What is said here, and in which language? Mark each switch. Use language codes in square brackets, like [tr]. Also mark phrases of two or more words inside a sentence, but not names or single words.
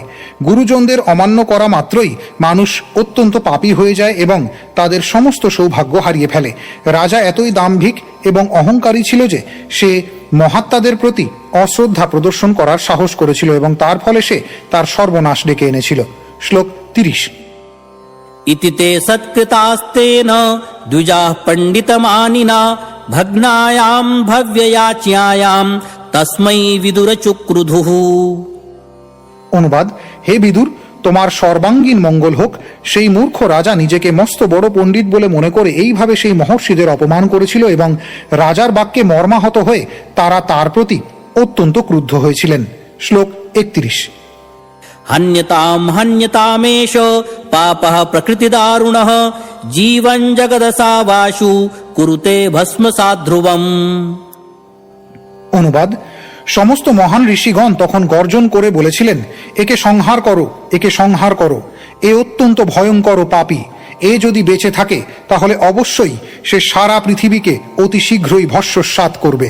[bn] গুরুজনদের অমান্য করা মাত্রই মানুষ অত্যন্ত পাপী হয়ে যায় এবং তাদের সমস্ত সৌভাগ্য হারিয়ে ফেলে। রাজা এতই দাম্ভিক এবং অহংকারী ছিল যে সে মহাত্মাদের প্রতি অশ্রদ্ধা প্রদর্শন করার সাহস করেছিল এবং তার ফলে সে তার সর্বনাশ ডেকে এনেছিল। শ্লোক 30। [sa] इति ते सत्कृतास्तेन द्विजाः पण्डितमानिना भग्नायां भव्ययाच्यायां तस्मै विदुरचुक्रुधुः। [bn] অনুবাদ, হে বিদুর, তোমার সর্বাঙ্গীন মঙ্গল হোক। সেই মূর্খ রাজা নিজেকে মস্ত বড় পণ্ডিত বলে মনে করে এইভাবে সেই মহর্ষিদের অপমান করেছিল এবং রাজার বাক্যে মর্মাহত হয়ে তারা তার প্রতি অত্যন্ত ক্রুদ্ধ হয়েছিলেন। শ্লোক 31। [sa] हन्यतां हन्यतामेष पापः प्रकृतिदारुणः जीवं जगदसावाशु कुरुते भस्मसात् ध्रुवम्। [bn] অনুবাদ, সমস্ত মহান ঋষিগণ তখন গর্জন করে বলেছিলেন, একে সংহার করো, একে সংহার করো, এ অত্যন্ত ভয়ঙ্কর ও পাপী। এ যদি বেঁচে থাকে তাহলে অবশ্যই সে সারা পৃথিবীকে অতি শীঘ্রই ভস্মসাৎ করবে।